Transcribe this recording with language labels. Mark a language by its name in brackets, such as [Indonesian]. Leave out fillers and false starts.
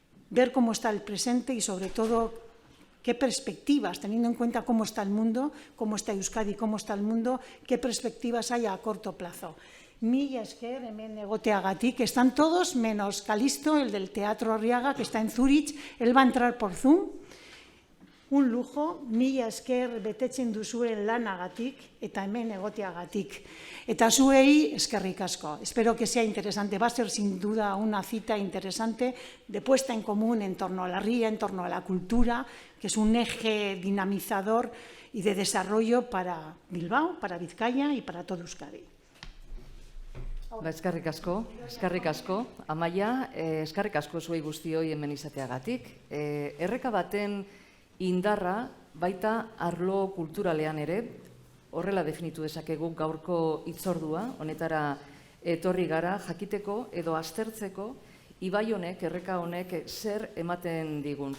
[Spanish] ver cómo está el presente y, sobre todo, qué perspectivas, teniendo en cuenta cómo está el mundo, cómo está Euskadi, cómo está el mundo, qué perspectivas hay a corto plazo. [Basque] Mila esker, hemen egoteagatik, [Spanish] están todos menos Calisto, el del Teatro Arriaga, que está en Zurich, él va a entrar por Zoom. Un lujo, [Basque] mila esker betetzen duzuen lanagatik eta hemen egoteagatik. Eta zuei eskerrik asko. [Spanish] Espero que sea interesante. Va a ser sin duda una cita interesante de puesta en común en torno a la ría, en torno a la cultura, que es un eje dinamizador y de desarrollo para Bilbao, para Vizcaya y para todo Euskadi. [Basque] Eskerrik asko, Amaia, eskerrik asko zuei guztioi hemen izateagatik. Erreka baten indarra baita arlo kulturalean ere, horrela definitu dezakegu gaurko hitzordua, honetara etorri gara jakiteko edo aztertzeko ibai honek, erreka honek zer ematen digun.